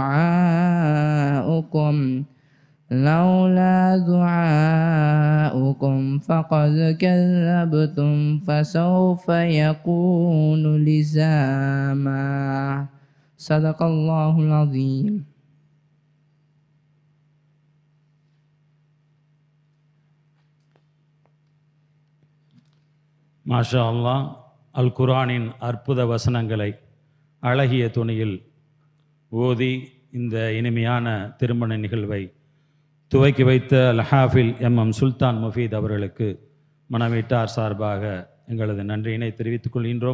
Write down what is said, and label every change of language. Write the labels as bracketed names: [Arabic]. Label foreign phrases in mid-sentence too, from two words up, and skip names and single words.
[Arabic] دعاؤكم فقد كذبتم فسوف يكون لزاما صدق الله العظيم. ما شاء الله, [Tamil] அல் குர்ஆனின் அற்புத வசனங்களை அழகிய துணியில் ஓதி இந்த இனிமையான திருமண நிகழ்வை துவக்கி வைத்த அல் ஹாஃபில் எம் சுல்தான் முஃபீத் அவர்களுக்கு மணவீட்டார் சார்பாக எங்களது நன்றியினை தெரிவித்துக் கொள்கின்றோம்.